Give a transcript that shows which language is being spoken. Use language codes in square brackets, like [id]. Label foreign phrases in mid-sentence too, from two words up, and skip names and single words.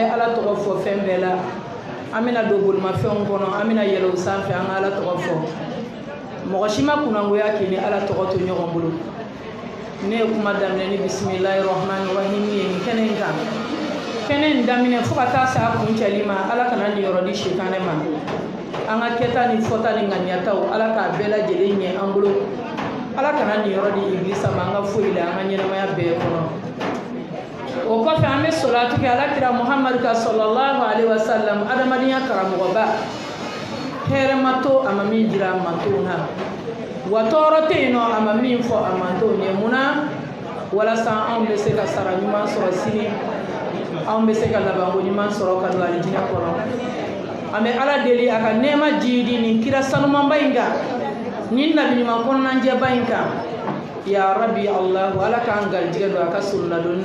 [bm] ala tɔgɔ fɔ fɛn bɛɛ la an bɛna don bolimafɛnw kɔnɔ an bɛna yɛlɛ o sanfɛ an ka ala tɔgɔ fɔ mɔgɔ si ma kunnangoya k'i ni ala tɔgɔ to ɲɔgɔn bolo ne ye kuma daminɛ ni [ar] بسم الله الرحمن الرحيم [bm] ye nin kɛnɛ in kan kɛnɛ in daminɛ fo ka taa se a kuncɛli ma ala kana nin yɔrɔ di shetane ma an ka kɛta ni fɔta ni ŋaniyataw ala k'a bɛɛ lajɛlen ɲɛ an bolo ala kana nin yɔrɔ di iblisa ma an ka foyi la an ka ɲɛnamaya bɛɛ kɔnɔ o kɔfɛ an bɛ salatu kɛ ala kira muhamadu ka [ar] صلى الله عليه وسلم [bm] adamadenya karamɔgɔba hɛrɛ ma to a ma min jira a mantow na wa tɔɔrɔ tɛ yen nɔ a ma min fɔ a mantow ɲɛ munna walasa anw bɛ se ka sara ɲuman sɔrɔ sini anw bɛ se ka labanko ɲuman sɔrɔ ka don alijinɛ kɔnɔ an bɛ ala deli a ka nɛɛma jiidi nin kira sanumanba in kan nin nabiɲuman kɔnɔnajɛba in kan [ar] يا ربي الله [bm] ala k'an garijɛgɛ don a ka solonadonni